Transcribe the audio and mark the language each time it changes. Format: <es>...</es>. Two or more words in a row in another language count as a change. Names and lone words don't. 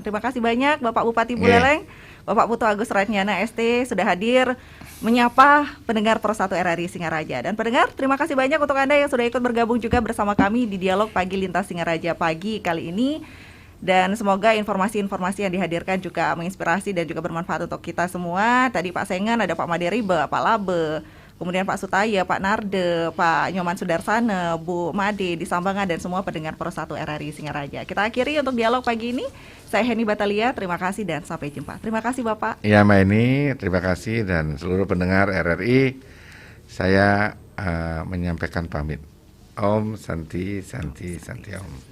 <id>Terima kasih banyak Bapak Bupati Buleleng, Bapak Putu Agus Ratnyana ST sudah hadir menyapa pendengar Pro 1 RRI Singaraja. Dan pendengar, terima kasih banyak untuk Anda yang sudah ikut bergabung juga bersama kami di Dialog Pagi Lintas Singaraja pagi kali ini. Dan semoga informasi-informasi yang dihadirkan juga menginspirasi dan juga bermanfaat untuk kita semua. Tadi Pak Sengan, ada Pak Maderibe, Pak Labe, kemudian Pak Sutaya, Pak Narde, Pak Nyoman Sudarsana, Bu Made di Sambangan, dan semua pendengar Pro 1 RRI Singaraja. Kita akhiri untuk dialog pagi ini. Saya Heni Batalia, terima kasih dan sampai jumpa. Terima kasih Bapak. Ya Mbak Eni, terima kasih, dan seluruh pendengar RRI, saya menyampaikan pamit.</id> <sa>Om Santi Santi Santi Om.</sa>